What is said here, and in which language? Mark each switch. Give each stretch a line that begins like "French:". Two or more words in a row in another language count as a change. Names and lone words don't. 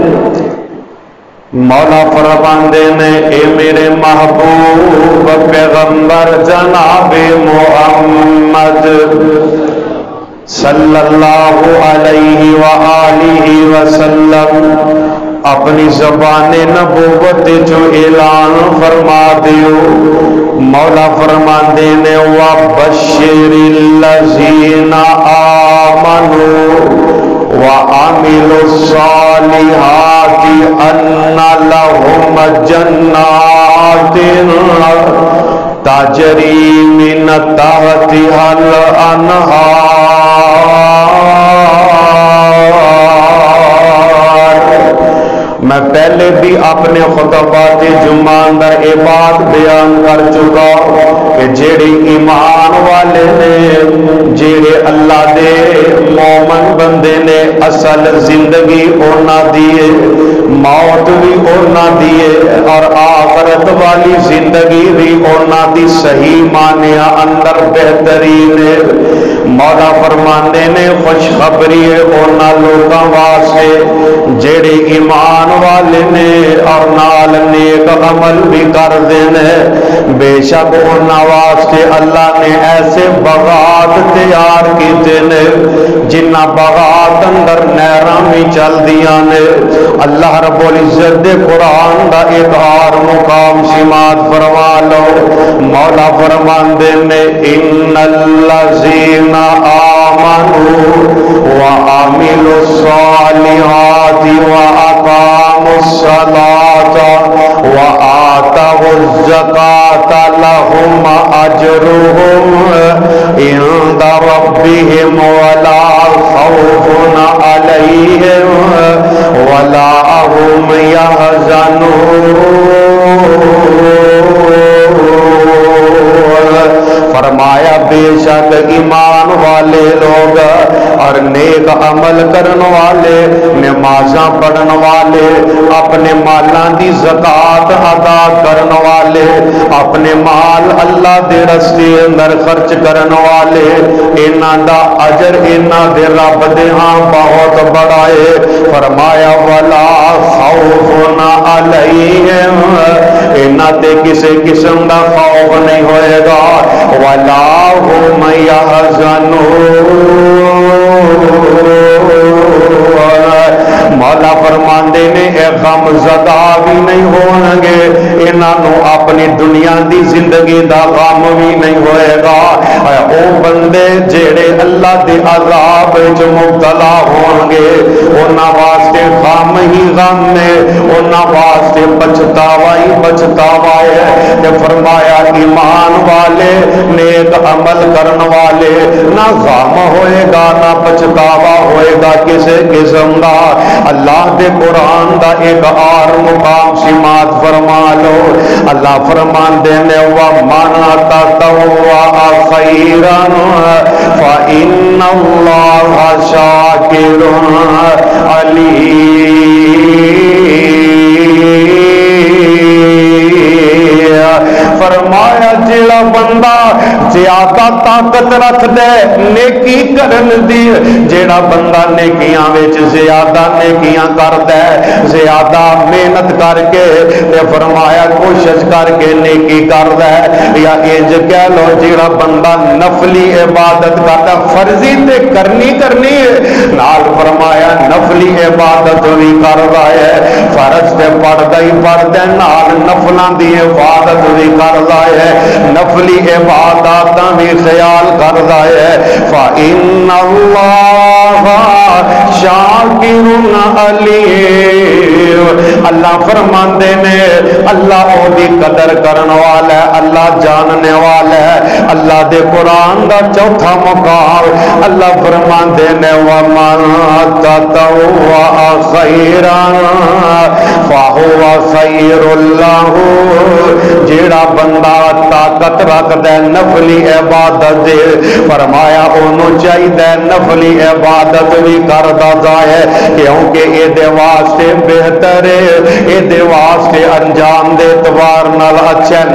Punjabi: مولا فرماندے نے اے میرے محبوب پیغمبر جناب محمد
Arabic: صلی اللہ علیہ وآلہ وسلم
Punjabi: اپنی زبان نبوت جو اعلان فرما دیو۔ مولا فرماندے نے
Arabic: وَبَشِّرِ الَّذِينَ آمَنُوا وَعَمِلُوا الصَّالِحَاتِ أَنَّ لَهُمْ جَنَّاتٍ تَجْرِي مِن تَحْتِهَا الْأَنْهَارُ۔
Punjabi: میں پہلے بھی اپنے خطبات جمعہ اندر یہ بات بیان کر چکا کہ جیڑی ایمان والے نے، جیڑے اللہ دے مومن بندے نے اصل زندگی اونا دیے، موت بھی اونا دیے اور آخرت والی زندگی بھی اونا دی، صحیح معنیٰ اندر بہترین ہے۔ مولا فرماندے نے خوشخبری ہے اونا لوگاں واسطے جیڑے ایمان والے نے اور نال نیک عمل بھی کر دینے۔ بے شک اونا واسطے اللہ نے ایسے بغات تیار کیتے نے جنہ بغات اندر نہراں بھی چل دیاں نے۔ اللہ رب العزت دے قرآن دا ایک اور مقام سماعت فرما لو۔ مولا فرماندے نے
Arabic: ان الذین آمنوا وعملوا الصالحات وأقاموا الصلاة وآتوا الزكاة لهم أجرهم عند ربهم ولا خوف عليهم ولا هم يحزنون۔
Punjabi: فرمایا بے شک ایمان والے لوگ اور نیک عمل کرن والے، نمازاں پڑھن والے، اپنے مالاں دی زکات ادا کرن والے، اپنے مال اللہ دے رستے اندر خرچ کرن والے، انہاں دا اجر انہاں دے رب دے ہاں بہت بڑا ہے۔
Arabic: فرمایا ولا خوف علیہم،
Punjabi: انہاں تے کسی قسم دا خوف نہیں ہوئے گا،
Arabic: ولا هم يحزنون۔
Punjabi: مولا فرماندے نے اے غم زدہ بھی نہیں ہونگے، انہوں اپنی دنیا دی زندگی دا غم بھی نہیں ہوئے گا۔ او بندے جیڑے اللہ دے عذاب جو مبتلا ہونگے انہاں واسطے غم ہی غم ہے، انہاں واسطے پچھتاوا ہی پچھتاوا ہے۔ تے فرمایا ایمان والے نیک عمل کرن والے نہ غم ہوئے گا نہ پچھتاوا ہوئے گا کسے قسم دا۔ اللہ دے قرآن دا ایک اور مقام سماعت فرما لو۔ اللہ فرماندے نے
Arabic: وَمَنْ تَطَوَّعَ خَيْرًا فَإِنَّ اللَّهَ شَاكِرٌ عَلِيمٌ۔
Punjabi: فرمایا جیڑا بندہ زیادہ طاقت رکھ دے نیکی کرن دی، جیڑا بندہ نیکیاں وچ زیادہ نیکیاں کر دے، زیادہ محنت کر کے تے فرمایا کوشش کر کے نیکی کر دے، یا انج کہہ لو جیڑا بندہ نفلی عبادت کردا، فرضی تے کرنی ہے، نال فرمایا نفلی عبادت بھی کردا ہے، فرض تے پڑھدا ہی پڑھدا نال نفلاں دی عبادت بھی کردا ہے، نفلی عبادات بھی خیال کردا ہے۔
Arabic: فَإِنَّ اللَّهَ شَاكِرٌ عَلِيمٌ۔
Punjabi: اللہ فرماندے نے اللہ او دی قدر کرن والا ہے، اللہ جاننے والا ہے۔ اللہ دے قرآن دا چوتھا مقام اللہ فرماندے نے
Arabic: وَمَن تَطَوَّعَ خَيْرًا فَهُوَ خَيْرٌ لَّهُ،
Punjabi: جیڑا بندہ طاقت رکھدا ہے نفلی عبادت دے، فرمایا انہوں چاہیے نفلی عبادت بھی کردا جائے، کیونکہ اے دے واسطے بہتر ہے، اے دے واسطے انجام دے اعتبار نال اچھا ہے۔